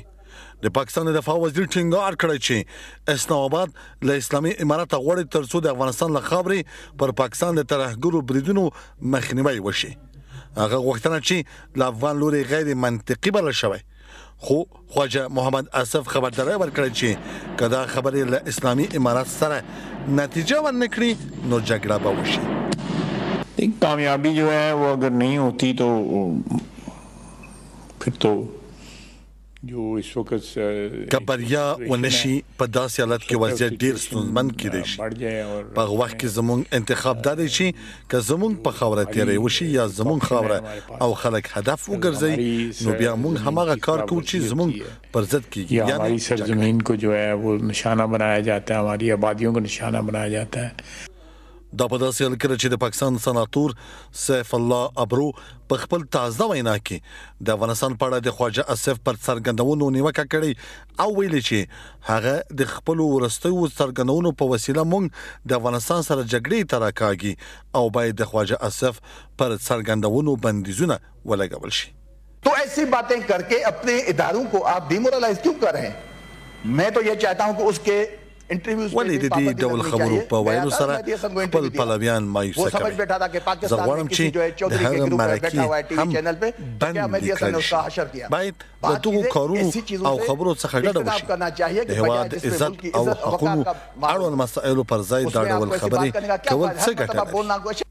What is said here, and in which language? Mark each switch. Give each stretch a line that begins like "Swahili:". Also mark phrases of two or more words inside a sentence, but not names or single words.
Pashto: د پاکستان د دفاع وزیر ټینګار کړی چې اسلام آباد له اسلامي امارت غواړي ترڅو د افغانستان له خاورې پر پاکستان د ترهګرو بریدونو مخنیوي وشي. هغه غوښتنه چې له افغان لوري غیر منطقي بلل شوی، خو خواجه محمد آصف خبرداری ورکړی چې کدا خبرې له اسلامي امارات سره نتیجه ورنکړي نو جګړه به وشي.
Urdu: کامیابی جو ہے وہ اگر نہیں ہوتی تو پھر تو جو اس وقت
Pashto: که بریا ونشي په داسې حالت کې وضعیت ډیر ستونزمن کیدای شي. په وخت کې زموږ انتخاب دا دی چې که زموږ په خاوره تیری وشي یا زموږ خاوره او خلک هدف وګرځي نو بیا موږ هماغه کار کوو چې زموږ پر ضد کیږي.
Urdu: ہماری سرزمین کو جو ہے وہ نشانہ بنایا جاتا ہے، ہماری آبادیوں کو نشانہ بنایا جاتا ہے.
Pashto: دا په داسې حال کې چې د پاکستان سناتور سیف الله ابرو په خپل تازه وینا کې د افغانستان په اړه د خواجه آصف پر څرګندونو نیوکه کړې او ویلي چې هغه د خپل ورستیو څرګندونو په وسیله موږ د افغانستان سره جګړې ته راکاږي او باید د خواجه آصف پر څرګندونو بندیزونه ولګول شي.
Urdu: تو ایسی باتیں کر کے اپنے اداروں کو آپ ڈیمورلائز کیوں کر رहे ہیں؟ میں تو یہ چاہتا ہوں کہ اس کے
Pashto: ولې د دې ډول خبرو په ویلو سره خپل پلویان مایوسه کوي. زه غواړم چې د هغه مرکې هم بند کړل شي. باید د دغو کارونو او خبرو څخه ډډه وشي. د هېواد عزت او حقونو اړوند مسایلو پر ځای دا ډول خبرې کول څه ګټه لري؟